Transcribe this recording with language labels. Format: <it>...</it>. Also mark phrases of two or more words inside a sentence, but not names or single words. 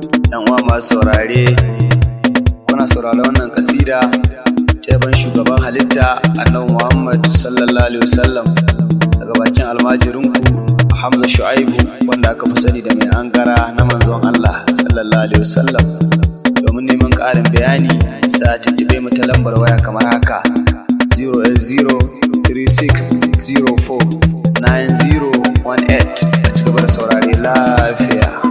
<ha>Yan uwa masu saurare, kuna saurare wannan kasida ta yaban shugaban halitta Annabi Muhammad</ha> <ar>صلى الله عليه وسلم</ar> <ha>daga bakin almajirinku Hamza Shu'aibu, wanda aka fi sani da mai angara na manzon Allah</ha> <ar>صلى الله عليه وسلم.</ar> <ha>Domin neman ƙarin bayani, sai a tuntuɓe mu ta lambar waya kamar haka:</ha> <en>zero eight zero three six zero four nine zero one eight.</en> <ha>A ci gaba da saurare lafiya.</ha>